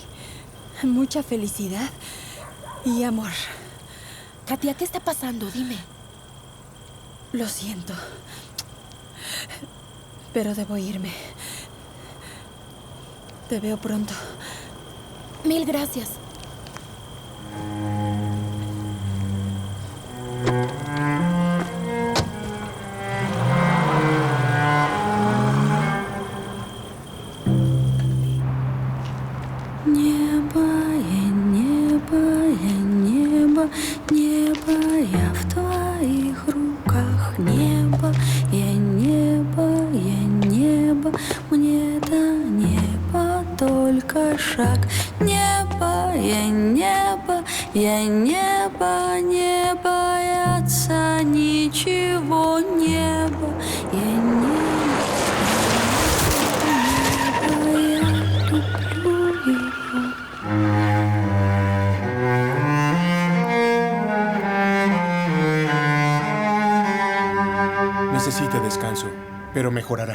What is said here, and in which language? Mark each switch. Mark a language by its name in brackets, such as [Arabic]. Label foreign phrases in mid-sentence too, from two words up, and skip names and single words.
[Spanish] Mucha felicidad y amor. Katia, ¿qué está pasando? Dime. Lo siento. Pero debo irme. Te veo pronto. Mil gracias. [Russian] Небо, небо, небо, я в твоих руках. Небо, небо, мне до неба только шаг. Небо, не бояться ничего. Небо, [Spanish] Necesita descanso, pero mejorará.